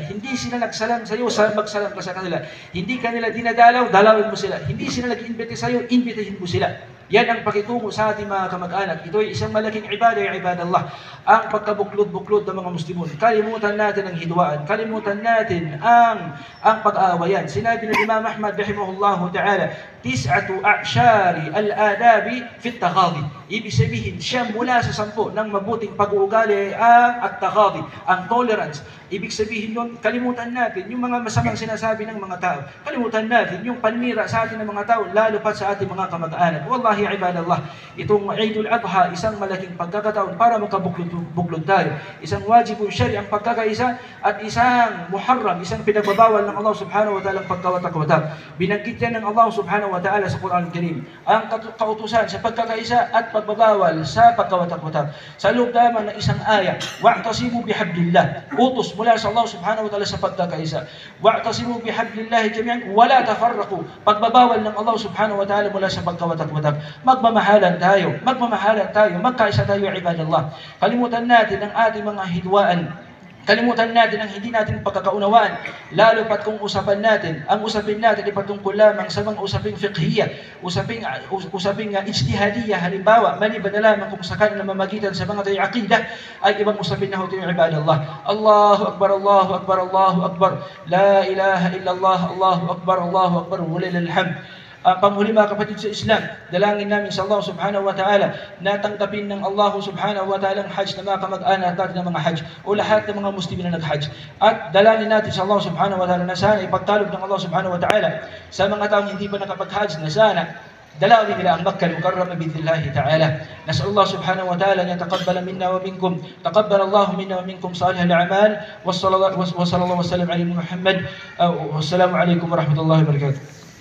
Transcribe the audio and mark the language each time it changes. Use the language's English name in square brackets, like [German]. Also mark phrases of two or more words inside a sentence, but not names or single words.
[Filipino] Hindi sila nagsalam sa iyo, magsalam sa kanila. Hindi kanila dinadalaw, dalawin mo sila. Hindi sila nag-imbite sa iyo, imbitahin mo sila. Yan ang pakitungo sa ating mga kamag-anak. Ito ay isang malaking ibadah, [Arabic] يا عباد الله. [Filipino] Ang pagkabuklod-buklod ng mga Muslimun. Kalimutan natin ang hidwaan. Kalimutan natin ang pag-aawayan. Sinabi ng Imam Ahmad [Arabic] رحمه الله تعالى, ٩ أعشار الأدب في التغافل. [Filipino] Ibig sabihin, siya mula sa 10 ng mabuting pag-uugali ang at-taghadi, ang tolerance. Ibig sabihin yun, kalimutan natin yung mga masamang sinasabi ng mga tao. Kalimutan natin yung panira sa atin ng mga tao, lalo pa sa ating mga kamag-anak. [Arabic] والله عباد الله, [Filipino] itong Eidul Adha, isang malaking pagkakataon para makabuklod tayo. Isang [Arabic] واجب شرعي [Filipino] ang pagkakaisa at isang muharram, isang pinagbabawal ng Allah [Arabic] سبحانه وتعالى [Filipino] ang pagkawatak-watak. Binanggit yan ng Allah [Arabic] سبحانه وتعالى [Filipino] sa Quran Karim ang kautusan sa pagkakaisa at pagbabawal sa pagkawatak-watak. Sa loob naman ng isang aya, [Arabic] واعتصموا بحبل الله, [Filipino] utos mula sa Allah [Arabic] سبحانه وتعالى [Filipino] sa pagkakaisa. [Arabic] واعتصموا بحبل الله جميعا ولا تفرقوا, [Filipino] pagbabawal ng Allah [Arabic] سبحانه وتعالى [Filipino] mula sa pagkawatak-watak. Magmamahalan tayo, magkaisa tayo, ibadallah. Kalimutan natin ang ating mga hidwaan. Kalimutan natin ang hindi natin pagkakaunawaan, lalo pat kung usapan natin, ang usapin natin ay patungkol lamang sa mga usaping fiqhiyya, usaping ijtihadiyya, halimbawa, maliban na lamang kung sakali na mamagitan sa mga tayo aqidah, ay ibang usapin na hoto yung ibadallah. [Arabic] الله أكبر الله أكبر الله أكبر لا إله إلا الله الله أكبر الله أكبر ولله الحمد. [Filipino] Panghuli mga kapatid sa Islam, dalangin namin sa Allah [Arabic] سبحانه وتعالى [Filipino] na tanggapin ng Allah [Arabic] سبحانه وتعالى [Filipino] ang hajj na mga kamag-anak natin ng mga hajj o lahat ng mga Muslimin na nag-hajj. At dalangin natin sa Allah [Arabic] سبحانه وتعالى [Filipino] na sana ipagtalog ng Allah [Arabic] سبحانه وتعالى [Filipino] sa mga taong hindi pa nakapag-hajj na sana dalawin nila ang Makkah al-Mukarrama [Arabic] بإذن الله تعالى. نسأل الله سبحانه وتعالى أن يتقبل منا ومنكم تقبل الله منا ومنكم صالح الأعمال وصلى الله وسلم على محمد والسلام عليكم ورحمة الله وبركاته.